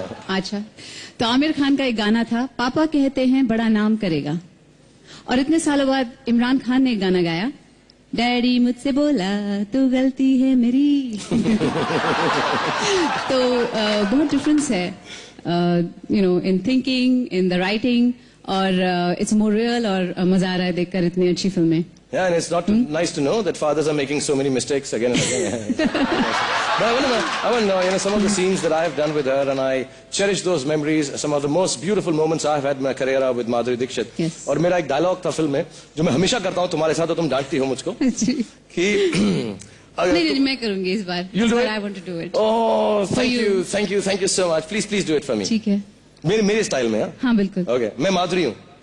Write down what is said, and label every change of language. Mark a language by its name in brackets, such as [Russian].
[Hindi] अच्छा, तो आमिर खान का एक गाना था, पापा कहते हैं बड़ा नाम करेगा, और इतने सालों बाद इमरान खान ने एक गाना गाया, डैडी मुझसे बोला तो गलती है मेरी। तो बहुत [English] difference है, in thinking, in the writing, [Hindi] और [English] it's more real [Hindi] और मजा आ रहा है देखकर इतनी अच्छी फिल्में. [English] Yeah, and it's not nice to know that fathers are making so many mistakes again and again. But I want to know, some of the scenes that I have done with her, and I cherish those memories. Some of the most beautiful moments I have had in my career are with Madhuri Dixit. Yes. [Hindi] और मेरा एक dialogue था film में जो मैं हमेशा करता हूँ तुम्हारे साथ, तो तुम डांटती हो मुझको कि नहीं, मैं करूंगी इस बार. [English] You'll do it? I want to do it. Oh, thank you so much. Please do it for me. [Hindi] ठीक है. मेरे स्टाइल में. हाँ बिल्कुल. Okay, मैं माधुरी हूँ.